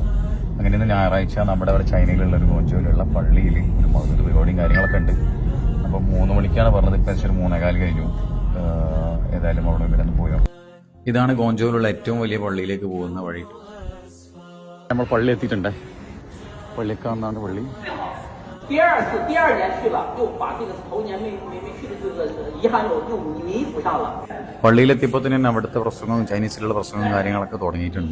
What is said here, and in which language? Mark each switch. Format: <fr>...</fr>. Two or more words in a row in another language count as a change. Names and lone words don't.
<ml>അങ്ങനെ ഇന്ന് ഞായറാഴ്ച നമ്മുടെ അവിടെ ചൈനയിലുള്ള ഒരു ഗോഞ്ചോയിലുള്ള പള്ളിയിൽ ഒരു മൗലൂദ് പരിപാടിയും കാര്യങ്ങളൊക്കെ ഉണ്ട്. അപ്പോൾ 3 മണിക്കാണ് പറഞ്ഞത്. ഇപ്പം ഏകദേശം 3:15 കഴിഞ്ഞു. ഏതായാലും അവിടെ ഇവരൊന്ന് പോയോ. ഇതാണ് ഗോഞ്ചോയിലുള്ള ഏറ്റവും വലിയ പള്ളിയിലേക്ക് പോകുന്ന വഴി. നമ്മൾ പള്ളി എത്തിയിട്ടുണ്ട്. പള്ളിയൊക്കെ വന്നാണ് പള്ളി.</ml> <zh>第二年去了，又把这个头年没去的这个遗憾又弥补上了。</zh> <ml>പള്ളിയിലെത്തിയപ്പോൾ തന്നെ അവിടുത്തെ പ്രസംഗവും ചൈനീസിലുള്ള പ്രസംഗവും കാര്യങ്ങളൊക്കെ തുടങ്ങിയിട്ടുണ്ട്.</ml>